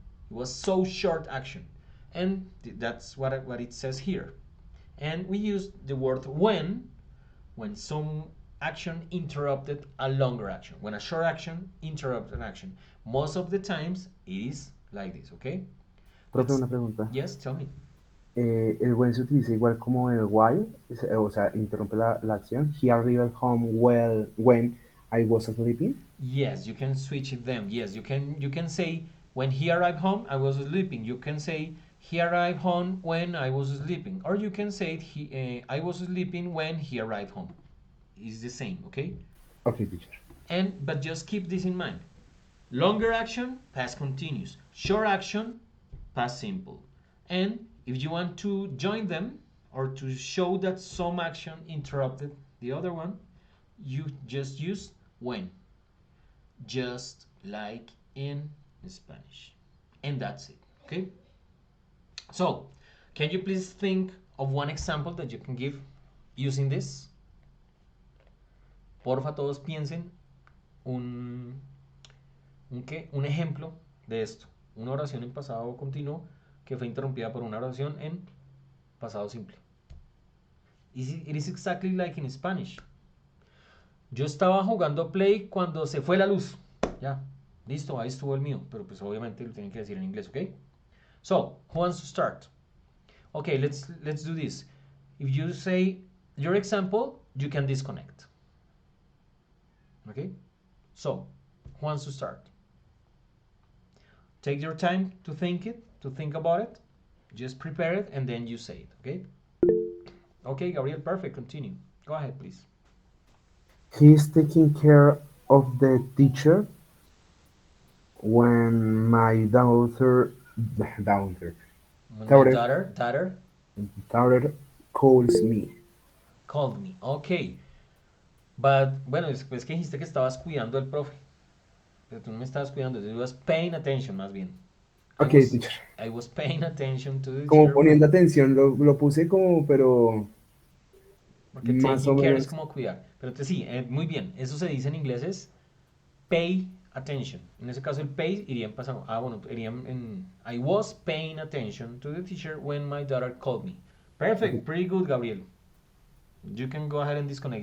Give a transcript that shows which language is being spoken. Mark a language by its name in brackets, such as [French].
[English] It was so short action, and that's what it says here. And we use the word when some action interrupted a longer action. When a short action interrupts an action. Most of the times it is like this, okay? [Spanish] Profe, una pregunta. [English] Yes, tell me. [Spanish] El when se utiliza igual como el while, o sea, interrumpe la acción. [English] He arrived home when I was sleeping. Yes, you can switch them. Yes, you can say when he arrived home, I was sleeping. You can say he arrived home when I was sleeping, or you can say I was sleeping when he arrived home. It's the same, okay? Okay, teacher. But just keep this in mind. Longer action, past continuous. Short action, past simple. And if you want to join them or to show that some action interrupted the other one, you just use when. Just like in Spanish. And that's it. Okay? So, can you please think of one example that you can give using this? [Spanish] Porfa, todos piensen un ejemplo de esto. Una oración en pasado continuo que fue interrumpida por una oración en pasado simple. [English] It is exactly like in Spanish. [Spanish] Yo estaba jugando Play cuando se fue la luz. Ya, listo, ahí estuvo el mío. Pero pues obviamente lo tienen que decir en inglés, ¿ok? [English] So, who wants to start? Okay, let's do this. If you say your example, you can disconnect. Okay? So, who wants to start? Take your time to think about it. Just prepare it and then you say it, okay? Okay, Gabriel, perfect. Continue. Go ahead, please. He's taking care of the teacher when my daughter When my Daughter. daughter calls me. called me. Okay. [Spanish] But, bueno, después que dijiste que estabas cuidando al profe. Pero tú no me estabas cuidando. You was paying attention, más bien. [English] Okay, teacher. I was paying attention to the [Spanish] Como [English] teacher. [Spanish] poniendo atención, lo puse como, pero Porque más o [English] taking care es [Spanish] menos. como cuidar. Pero sí, muy bien. Eso se dice en inglés es pay attention. En ese caso el pay iría en pasado. [English] Bueno, iría en I was paying attention to the teacher when my daughter called me. Perfect. Pretty good, Gabriel. You can go ahead and disconnect.